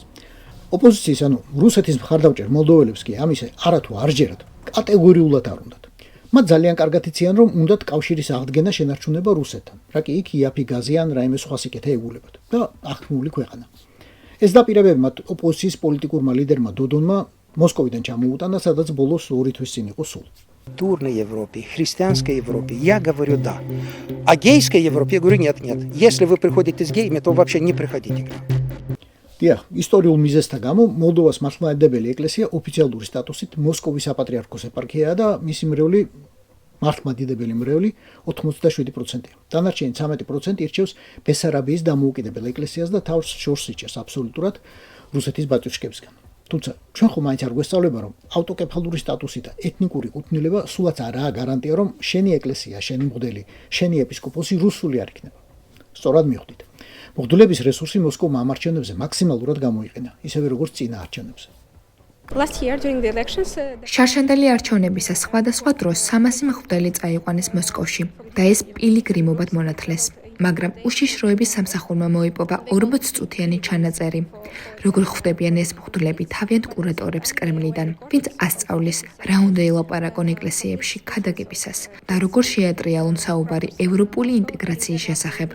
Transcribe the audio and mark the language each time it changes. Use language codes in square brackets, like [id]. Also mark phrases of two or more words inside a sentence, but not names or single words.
[ka] ოპოზიციის, ანუ რუსეთის მხარდამჭერ მოლდოველებს კი ამისე არათუ არ ჯერათ, კატეგორიულად არ უნდათ. მათ ძალიან კარგად იციან, რომ უნდათ კავშირის აღდგენა შენარჩუნება რუსეთთან, რა კი იქ იაფი გაზი ან რაიმე სხვა სიკეთე ეგულებათ და აღქმული ქვეყანა. ეს დაპირებები მათ ოპოზიციის პოლიტიკურმა ლიდერმა დოდონმა მოსკოვიდან ჩამოუტანა, სადაც ბოლოს 2 თვის წინ იყო სულ. [ru] Культурной Европе, христианской Европе, я говорю да. А гейской Европе я говорю нет. Если вы приходите с геями, то вообще не приходите к нам. [ka] დიახ, ისტორიულ მიზეზთა გამო მოლდოვას მართლმადიდებელი ეკლესია ოფიციალური სტატუსით მოსკოვის საპატრიარქოს ეპარქიაა და მისი მრევლი მართლმადიდებელი მრევლი 87%-ია. დანარჩენი 13% ირჩევს ბესარაბიის დამოუკიდებელ ეკლესიას და თავს შორს იჭერს აბსოლუტურად რუსეთის ბატიუშკებისგან. თუმცა ჩვენ ხომ მაინც არ გვესწავლება, რომ ავტოკეფალური სტატუსი და ეთნიკური კუთვნილება სულაც არაა გარანტია, რომ შენი ეკლესია, შენი მღვდელი, შენი ეპისკოპოსი რუსული არ იქნება. სწორად მიხვდით. მღვდლების რესურსი მოსკოვმა ამ არჩევნებზე მაქსიმალურად გამოიყენა, ისევე როგორც წინა არჩევნებზე. [en] Last year during the elections, [ka] შარშანდელი არჩევნებისას სხვადასხვა დროს 300 მღვდელი წაიყვანეს მოსკოვში და ეს პილიგრიმობად მონათლეს. მაგრამ უშიშროების სამსახურმა მოიპოვა 40 წუთიანი ჩანაწერი. როგორ ხვდებიან ეს მღვდლები თავიანთ კურატორებს კრემლიდან, ვინც ასწავლის რა უნდა ელაპარაკონ ეკლესიებში ქადაგებისას და როგორ შეატრიალონ საუბარი ევროპული ინტეგრაციის შესახებ.